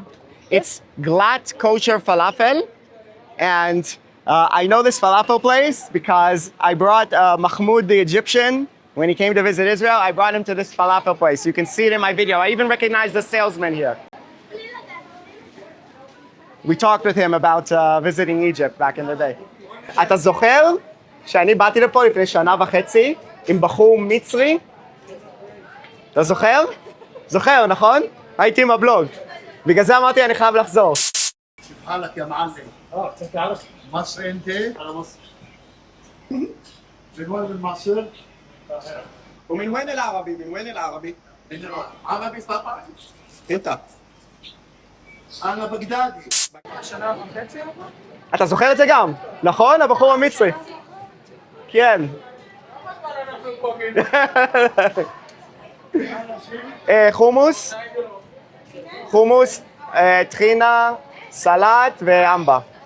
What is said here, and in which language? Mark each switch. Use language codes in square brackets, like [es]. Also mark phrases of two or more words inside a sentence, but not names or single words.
[en] It's glatt kosher falafel, and I know this falafel place because I brought Mahmoud the Egyptian. When he came to visit Israel, I brought him to this falafel place. You can see it in my video. I even recognize the salesman here. We talked with him about visiting Egypt back in the day. [he] אתה זוכר שאני באתי לפה לפני שנה וחצי עם בחור מצרי? אתה זוכר? זוכר, נכון? הייתי עם הבלוג. בגלל זה אמרתי אני חייב לחזור. [ar] حالك يا معلم. تعرف مصري انت؟ على مصر. من وين من مصر؟ ومن وين العربي؟ من وين العربي؟ عربي طبعا. انت. انا بغدادي. [he] אתה זוכר את זה גם? נכון? הבחור המצרי. כן. חומוס, חומוס, טחינה, סלט ואמבה.